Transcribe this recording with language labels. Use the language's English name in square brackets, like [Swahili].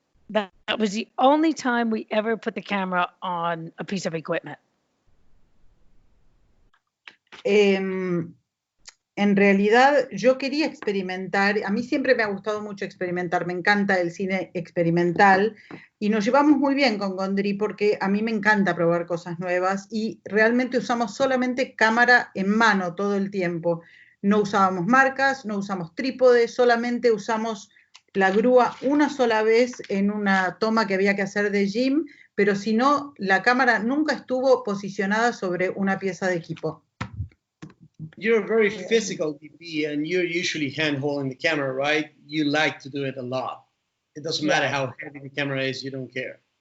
[English] That was the only time we ever put the camera on a piece of equipment. [Spanish] En realidad yo quería experimentar, a mí siempre me ha gustado mucho experimentar, me encanta el cine experimental y nos llevamos muy bien con Gondry porque a mí me encanta probar cosas nuevas y realmente usamos solamente cámara en mano todo el tiempo. No usábamos marcas, no usamos trípodes, solamente usamos la grúa una sola vez en una toma que había que hacer de Jim, pero si no, la cámara nunca estuvo posicionada sobre una pieza de equipo. [English] You're a very physical DP, and you're usually hand-holding the camera, right? You like to do it a lot. It doesn't matter how heavy the camera is, you don't care.